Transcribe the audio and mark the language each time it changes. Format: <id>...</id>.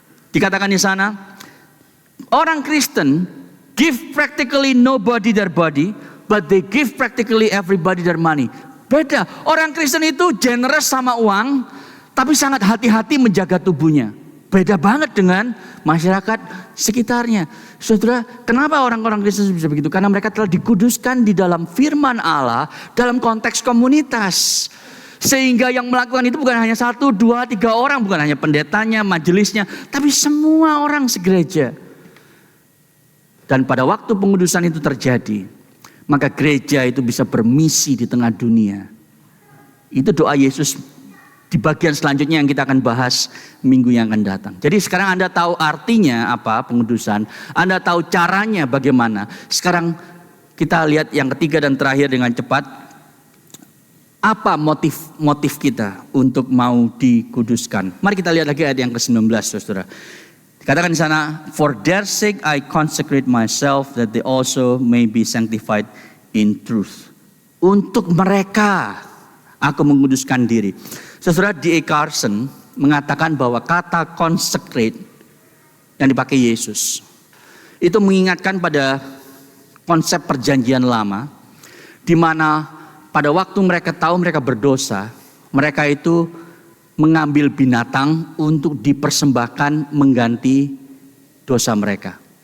<id>Dikatakan di sana, orang Kristen</id> <en>give practically nobody their body, but they give practically everybody their money.</en> <id>Beda. Orang Kristen itu generous sama uang, tapi sangat hati-hati menjaga tubuhnya. Beda banget dengan masyarakat sekitarnya. Saudara, kenapa orang-orang Kristen bisa begitu? Karena mereka telah dikuduskan di dalam firman Allah, dalam konteks komunitas. Sehingga yang melakukan itu bukan hanya 1, 2, 3 orang, bukan hanya pendetanya, majelisnya, tapi semua orang segereja. Dan pada waktu pengudusan itu terjadi, maka gereja itu bisa bermisi di tengah dunia. Itu doa Yesus di bagian selanjutnya yang kita akan bahas minggu yang akan datang. Jadi sekarang Anda tahu artinya apa pengudusan, Anda tahu caranya bagaimana. Sekarang kita lihat yang ketiga dan terakhir dengan cepat. Apa motif kita untuk mau dikuduskan? Mari kita lihat lagi ayat yang ke-19, Saudara. Dikatakan di sana,</id> <en>for their sake I consecrate myself that they also may be sanctified in truth.</en> <id>Untuk mereka aku menguduskan diri. Saudara, D.A. Carson mengatakan bahwa kata consecrate yang dipakai Yesus itu mengingatkan pada konsep perjanjian lama, di mana pada waktu mereka tahu mereka berdosa, mereka itu mengambil binatang untuk dipersembahkan mengganti dosa mereka.</id>